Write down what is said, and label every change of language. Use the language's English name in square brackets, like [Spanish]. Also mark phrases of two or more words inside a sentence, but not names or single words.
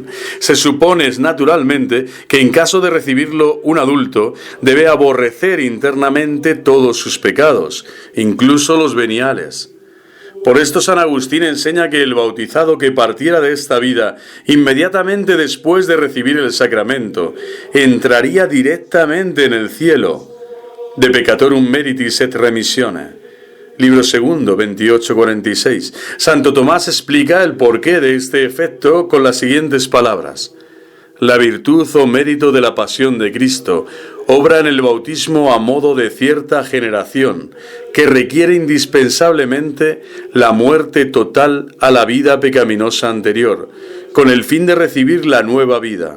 [Spanish] Se supone, naturalmente, que en caso de recibirlo un adulto, debe aborrecer internamente todos sus pecados, incluso los veniales. Por esto San Agustín enseña que el bautizado que partiera de esta vida inmediatamente después de recibir el sacramento, entraría directamente en el cielo. [Latin] De peccatorum meritis et remissione. [Spanish] Libro segundo, 28:46. Santo Tomás explica el porqué de este efecto con las siguientes palabras. La virtud o mérito de la pasión de Cristo obra en el bautismo a modo de cierta generación, que requiere indispensablemente la muerte total a la vida pecaminosa anterior, con el fin de recibir la nueva vida.